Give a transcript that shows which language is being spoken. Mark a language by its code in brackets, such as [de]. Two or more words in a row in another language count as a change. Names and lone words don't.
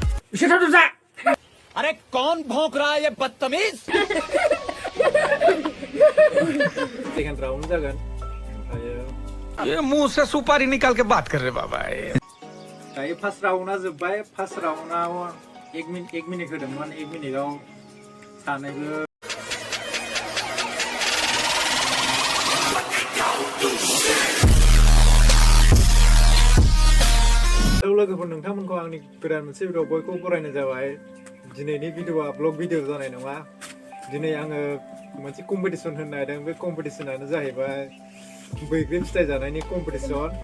[hi] अरे कौन भौंक रहा है ये बदतमीज? [brx] सेकंड राउंड जागोन [hi] ये मुंह से सुपारी निकाल के बात कर रहे बाबा [brx] दायो फार्स्ट राउंडआ जोब्बाय फार्स्ट राउंडआव 1 मिनिट होदोंमोन 1 मिनिटआव सानैबो लोगोफोर नोंथांमोनखौ आंनि गोदान मोनसे भिडिअ बयखौबो बरायनाय जाबाय दिनैनि भिडिअआ ब्लग भिडिअ जानाय नङा दिनै आङो मोनसे कम्पिटिसन होनो नागिरदों बे कम्पिटिसनानो जाहैबाय बैग्रि फिथाइ जानायनि कम्पिटिसन